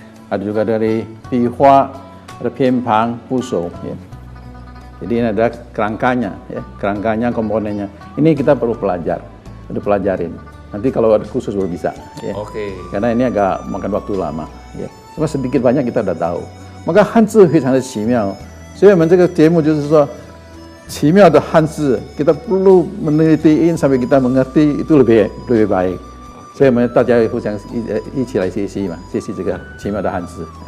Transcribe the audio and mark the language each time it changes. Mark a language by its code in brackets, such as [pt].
[id] Ada juga dari Pihua, ada pianpang, pusou, ya. Jadi ini ada kerangkanya, ya, kerangkanya, komponennya. Ini kita perlu pelajarin. Nanti kalau ada khusus baru bisa, ya. Oke. Karena ini agak makan waktu lama, ya. Cuma sedikit banyak kita udah tahu. Maka [zh] 汉字非常的奇妙，所以我们这个节目就是说， [id] Qimiao de Hanzi, kita perlu menelitikan sampai kita mengerti itu lebih baik. Saya mau [zh] 大家互相一起来学习嘛，学习这个奇妙的汉字。